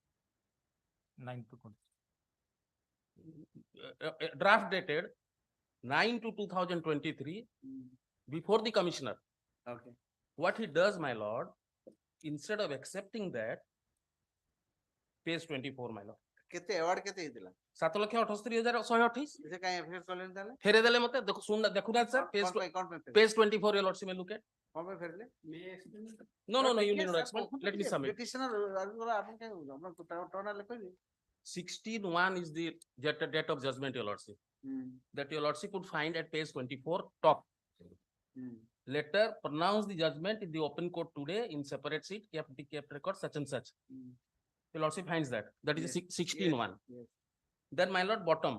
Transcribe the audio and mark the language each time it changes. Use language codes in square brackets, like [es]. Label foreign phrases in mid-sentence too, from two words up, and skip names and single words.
[en] 9 to 20. Draft dated 9/2/2023 before the commissioner. Okay. What he does, my lord, instead of accepting that, page 24, my lord. [or] କେତେ award କେତେ ହେଇଥିଲା 7,68,128 ସେ କାଇଁ FIR କଲେନି ତାହେଲେ ଫେରେଇ ଦେଲେ ମତେ ଦେଖୁନାହାନ୍ତି sir, କଣ ପାଇଁ [en] page 24, your lordship may look at. [or] କଣ ପାଇଁ ଫେରିଲେ [en] No, you need not explain. Let me submit. [or] Petitioner ଆପଣ କାଇଁ ଆପଣ ଟର୍ନାଲେ କହିବେ [en] 16/1 is the date of judgment, your lordship. That your lordship would find at page 24, top. Later pronounce the judgment in the open court today in separate seat, kept record such and such. Your lordship finds that. That is 16/1. Then my lord, bottom.